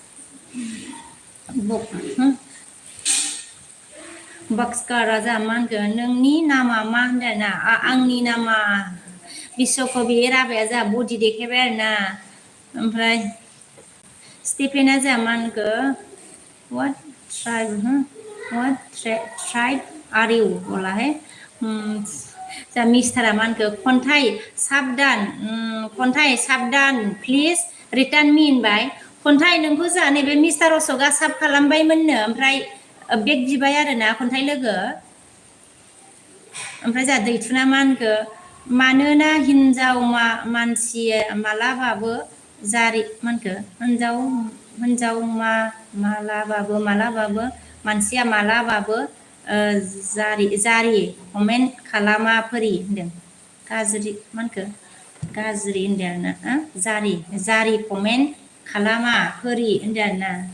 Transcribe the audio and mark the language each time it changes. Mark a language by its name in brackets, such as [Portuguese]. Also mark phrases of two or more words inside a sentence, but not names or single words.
[Bodo] बक्सकारा जोंहा मा होनगोन नोंनि नामा मा होनदों ना आंनि नामा बिश्वकबि राभाया जोंहा बडि देखायबाय आरोना ओमफ्राय स्टिफेना जोंहा मा होनखो [English] what tribe are you [Hindi] बोला है [Bodo] जा मिस्टारा मा होनखो खन्थाइ साबदान [English] please return me [Bodo] होनबाय खन्थाइ नोंखौ जोंहा नैबे मिस्टार अशकआ साब खालामबायमोननो ओमफ्राय बेग बिबाय आरोना खन्थाइ लोगो ओमफ्राय जोंहा दैथुना मा होनखो मानोना हिन्जाव मानसि मालाबाबो जारि मा होनखो हिन्जाव मालाबाबो मानसिया मालाबाबो जारि कमेन्ट खालामा फोरि होनदों गाज्रि मा होनखो गाज्रि होनदों आरोना जारि कमेन्ट खालामा फोरि होनदों आरोना